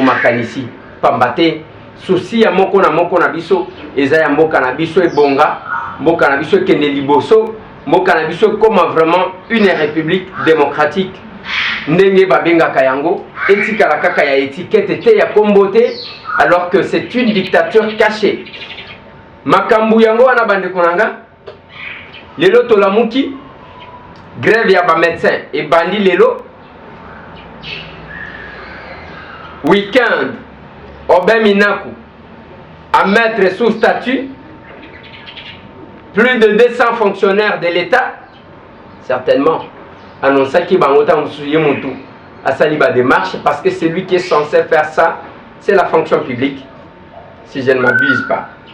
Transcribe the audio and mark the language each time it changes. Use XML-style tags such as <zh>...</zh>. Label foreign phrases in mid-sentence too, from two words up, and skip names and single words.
<ln>makanisi pamba te souci ya moko na biso eza ya mboka na biso ebonga mboka na biso ekende liboso mboka na biso ekoma</ln> <fr>vraiment une république démocratique</fr> <ln>ndenge babengaka yango etikala kaka ya étiquette te ya kombo te</ln> <fr>alors que c'est une dictature cachée</fr> <ln>makambu yango wana bandeko nanga lelo tolamuki grève ya ba médecin ebandi lelo</ln> <fr>week-end Aubin Minaku à mettre sous statut plus de 200 fonctionnaires de l'État certainement annonça qu'il va monter à sa démarche parce que c'est lui qui est censé faire ça, c'est la fonction publique, si je ne m'abuse pas.</fr>